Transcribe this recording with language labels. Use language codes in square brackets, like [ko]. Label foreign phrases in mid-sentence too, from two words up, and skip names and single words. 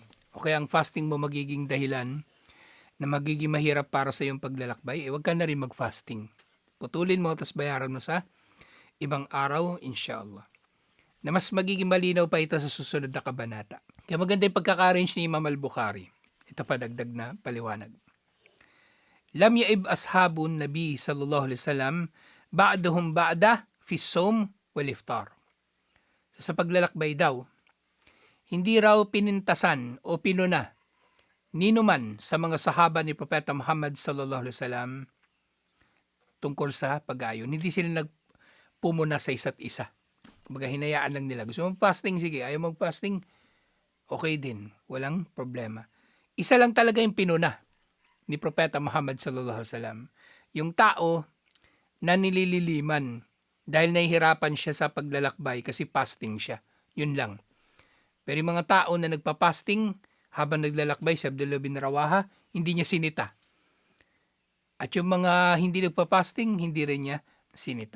[tl] O kaya ang fasting mo magiging dahilan na magiging mahirap para sa iyong paglalakbay, huwag ka na rin mag-fasting. Putulin mo, tapos bayaran mo sa ibang araw, [ar] إن شاء الله. [tl] Na mas magiging malinaw pa ito sa susunod na kabanata. Kaya maganda yung pagkaka-arrange ni Imam al-Bukhari. Ito pa dagdag na paliwanag. [ar] لم يعب أصحاب النبي صلى الله عليه وسلم بعضهم بعضا في الصوم والإفطار. [tl] Sa paglalakbay daw, hindi raw pinintasan o pinuna ninuman sa mga sahaba ni Propeta Muhammad [ar] صلى الله عليه وسلم [tl] tungkol sa pag-aayon. Hindi sila nagpumuna sa isa't isa. Kumbaga hinayaan lang nila. Gusto mong fasting, sige. Ayaw mong fasting, okay din. Walang problema. Isa lang talaga yung pinuna ni Propeta Muhammad [ar] صلى الله عليه وسلم. [tl] Yung tao na nilililiman dahil nahihirapan siya sa paglalakbay kasi fasting siya. Yun lang. Pero yung mga tao na nagpa-fasting habang naglalakbay si Abdullah bin Rawaha, hindi niya sinita. At yung mga hindi nagpa-fasting, hindi rin niya sinita.